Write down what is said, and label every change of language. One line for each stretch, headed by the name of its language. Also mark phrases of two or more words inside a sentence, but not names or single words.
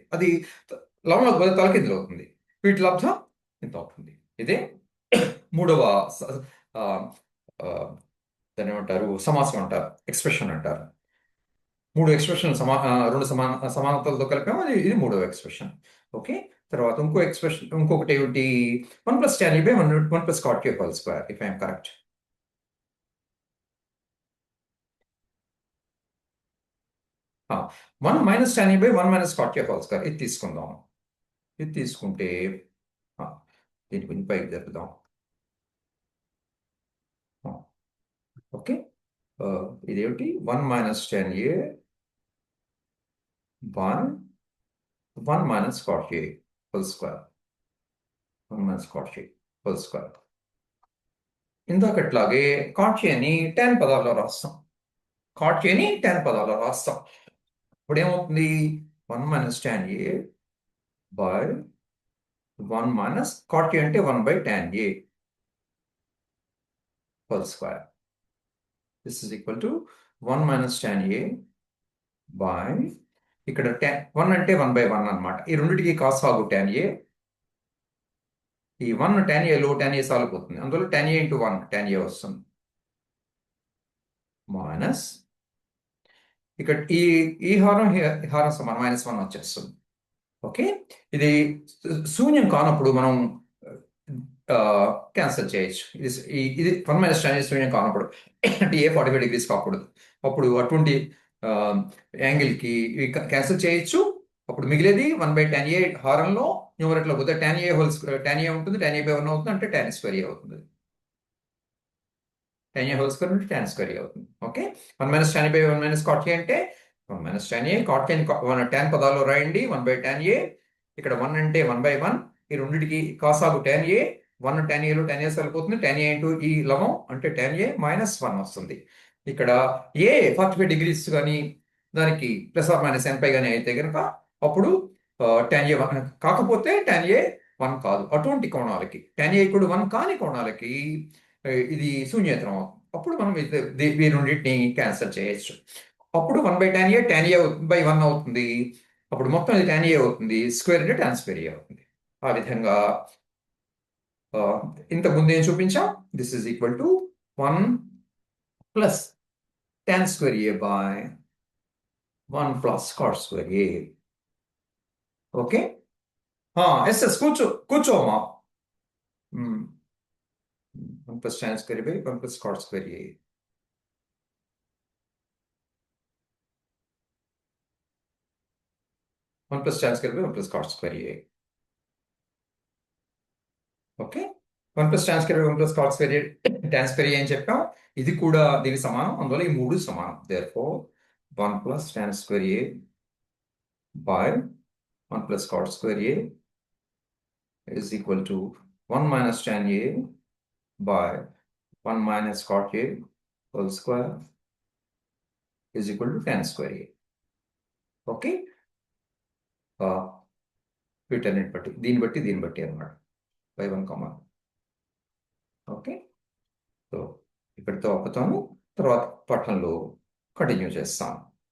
Telugu: అది లవంలోకి పోతే తలకిందులు అవుతుంది. వీటి లబ్ధం ఇంత అవుతుంది. ఇదే మూడవ దాన్ని ఏమంటారు, సమాసం అంటారు, ఎక్స్ప్రెషన్ అంటారు. మూడు ఎక్స్ప్రెషన్ రెండు సమానతలతో కలిపాము, ఇది మూడవ ఎక్స్ప్రెషన్. ఓకే, తర్వాత ఇంకో ఎక్స్ప్రెషన్, ఇంకొకటి ఏమిటి,
English: 1 + tan a 1 + cot a whole square, if I'm correct. one minus tan a 1 - cot a whole square,
Telugu: ఇది తీసుకుందాం. ఇది తీసుకుంటే దీని గురించి పైకి జరుపుదాం. ఓకే, ఇదేమిటి, 1 -
English: tan a 1 - cot a whole square, 1 - cot a whole square.
Telugu: ఇందాకట్లాగే cot a ని tan పదాల్లో రాస్తాం. cot a ని tan పదాల్లో రాస్తాం. ఇప్పుడు ఏమవుతుంది, 1 -
English: tan a by 1 - cot a అంటే 1/tan a whole square. this is equal to 1 - tan a by
Telugu: ఇక్కడ 1 అంటే 1/1 అనమాట. ఈ రెండింటికి cos ఆగు tan a. ఈ 1 tan a లో tan a సాల్వ్ అవుతుంది, అందువల్ల tan a × 1 tan a వస్తుంది. మైనస్ ఇక్కడ ఈ హారం సమానం -1 వచ్చేస్తుంది. ఓకే, ఇది శూన్యం కానప్పుడు మనం క్యాన్సిల్ చేయొచ్చు. ఇది 1 - tan a శూన్యం కానప్పుడు అంటే ఏ 45 degrees కాకూడదు, అప్పుడు అటువంటి యాంగిల్కి క్యాన్సిల్ చేయొచ్చు. అప్పుడు మిగిలేది 1/tan a హారంలో న్యూమరేటర్లో పోతే
English: tan a whole square,
Telugu: tan a ఉంటుంది, tan a/1 అవుతుంది, అంటే tan స్క్వేర్ a అవుతుంది.
English: tan a whole square అంటే tan square a అవుతుంది. ఓకే, 1 -
Telugu: tan a 1 - cot a అంటే 1 - tan a, cot a tan పదాల్లో రాయండి,
English: 1/tan a.
Telugu: ఇక్కడ 1 అంటే 1/1, ఈ రెండింటికి cos ఆగు tan a, 1 tan a లో tan a సరిపోతుంది, tan a ఇంటూ ఈ లవం అంటే tan a -1 వస్తుంది. ఇక్కడ ఏ 45 డిగ్రీస్ కానీ దానికి
English: plus or minus n pi
Telugu: కానీ అయితే కనుక అప్పుడు tan a 1 కాకపోతే tan a 1 కాదు. అటువంటి కోణాలకి tan a = 1 కాని కోణాలకి ఇది శూన్యేతరం అవుతుంది. అప్పుడు మనం ఈ రెండింటిని క్యాన్సిల్ చేయొచ్చు. అప్పుడు 1/tan a 1 అవుతుంది. అప్పుడు మొత్తం ఇది tan a అవుతుంది. స్క్వేర్ అంటే
English: tan square a
Telugu: అవుతుంది. ఆ విధంగా ఇంతకు ముందు ఏం చూపించాం?
English: this is equal to 1 plus tan square a by 1 plus cot square a.
Telugu: ఓకే, ఎస్ కూర్చోమ్మా.
English: 1 plus tan square by 1 plus cot square a. one plus tan square by 1 plus cot square a. ఓకే, 1 plus tan square by 1 plus cot square a, tan square a
Telugu: అని చెప్పాం. ఇది కూడా దీనికి సమానం, అందువల్ల ఈ మూడు సమానం.
English: therefore 1 plus tan square a by 1 plus cot square a is equal to 1 minus tan a by 1 minus cot a whole square is equal to tan square a.
Telugu: ఓకే, వీటన్నిటి బట్టి దీన్ని బట్టి అన్నమాట
English: by 1 comma.
Telugu: ఓకే, సో ఇక్కడితో ఆపుతాము. తర్వాత పాఠంలో కంటిన్యూ చేస్తాం.